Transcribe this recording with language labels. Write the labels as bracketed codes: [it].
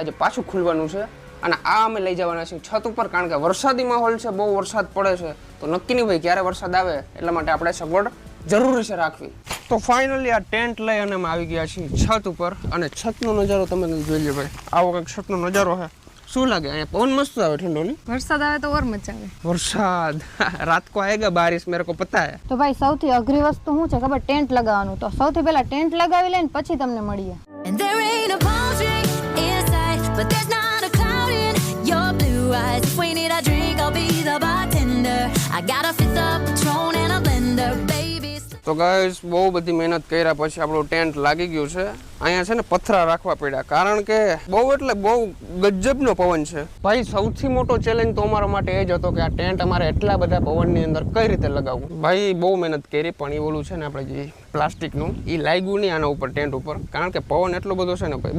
[gu] આજે પાછું ખુલવાનું છે, અને આ અમે લઈ જવાના છીએ છત ઉપર, કારણ કે વરસાદી માહોલ છે, બહુ વરસાદ પડે છે. તો નક્કી નહીં ભાઈ ક્યારે વરસાદ આવે, એટલા માટે આપણે સગવડ જરૂરી છે રાખવી. તો ફાઇનલી આ ટેન્ટ લઈ અને અમે આવી ગયા છીએ છત ઉપર, અને છતનો નજારો તમે જોઈ લો ભાઈ. આવો કંઈક છતનો નજારો છે. શું લાગે? અહીંયા પવન મસ્ત આવે, ઠંડો નહીં? વરસાદ આવે તો ઓર મજા આવે. [hi] વરસાદ રાત કો આएगा बारिश, मेरे को पता है. [gu] તો ભાઈ સૌથી અઘરી વસ્તુ શું છે ખબર? ટેન્ટ લગાવવાનું. તો સૌથી પહેલા ટેન્ટ લગાવી લઈને પછી તમને મળીએ. [en] And there ain't a palm tree inside, but there's not a cloud in your blue eyes. If we need a drink, I'll be the bartender. I got a fifth of Patron and a blender, baby. [gu] તો guys, બહુ બધી મહેનત કર્યા પછી આપણું tent લાગી ગયું છે. અહીંયા છે ને પથરા રાખવા પડ્યા, કારણ કે બહુ એટલે બહુ ગજબનો પવન છે ભાઈ. સૌથી મોટો ચેલેન્જ તો અમારા માટે એ જ હતો કે આ ટેન્ટ અમારે એટલા બધા પવનની અંદર કઈ રીતે લગાવવું. ભાઈ બહુ મહેનત કરી, પણ એ ઓલું છે ને આપણે જે પ્લાસ્ટિકનું એ લાગ્યું નહીં આના ઉપર, ટેન્ટ ઉપર, કારણ કે પવન એટલો બધો છે ને ભાઈ.